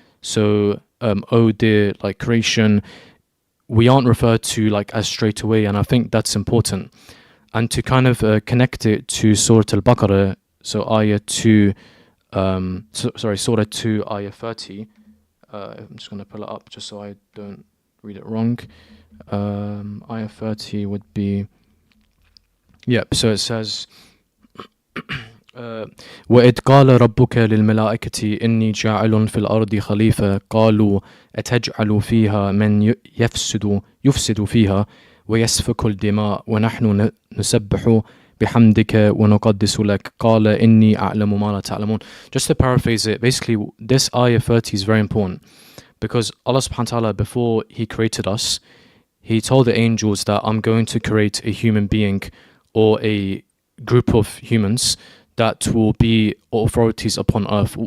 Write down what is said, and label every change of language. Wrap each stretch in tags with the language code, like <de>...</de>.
<en>So O dear like creation, we aren't referred to like as straight away, and I think that's important. And to kind of connect it to Surah Al-Baqarah, so ayah 2, Surah 2, ayah 30. I'm just going to pull it up just so I don't read it wrong. Ayah 30 would be, yep, so it says,</en> <ar>وَإِذْ قَالَ رَبُّكَ لِلْمَلَائِكَةِ إِنِّي جَاعِلٌ فِي الْأَرْضِ خَلِيفَةً قَالُوا أَتَجْعَلُ فِيهَا مَنْ يُفْسِدُ فِيهَا وَيَسْفِكُ الدِّمَاءَ وَنَحْنُ نُسَبِّحُ بِحَمْدِكَ وَنُقَدِّسُ لَكَ قَالَ إِنِّي أَعْلَمُ مَا لَا تَعْلَمُونَ.</ar> <en>Just to paraphrase it, basically this ayah 30 is very important because Allah subhanahu wa ta'ala, before he created us, he told the angels that I'm going to create a human being or a group of humans that will be authorities upon earth.</en>